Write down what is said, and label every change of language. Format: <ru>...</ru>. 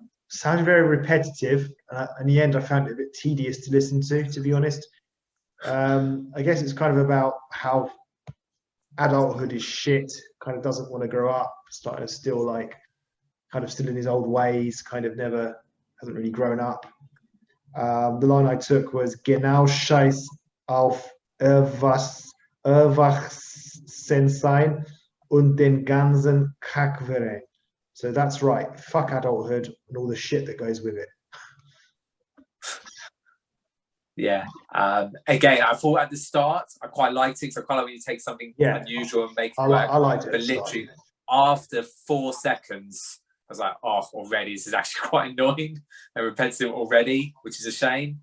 <en>Sounded very repetitive. In the end, I found it a bit tedious to listen to be honest. I guess it's kind of about how adulthood is shit, kind of doesn't want to grow up, starting to still like, kind of still in his old ways, kind of hasn't really grown up. The line I took was</en> <de>Genau scheiß auf Erwachsensein und den ganzen Kackverein.</de> <en>So that's right, fuck adulthood and all the shit that goes with it. Yeah. Again, I thought at the start, I quite liked it. So I quite like when you take something unusual and make it work. I liked it. But literally, after 4 seconds, I was like, oh, already, this is actually quite annoying and repetitive already, which is a shame.</en>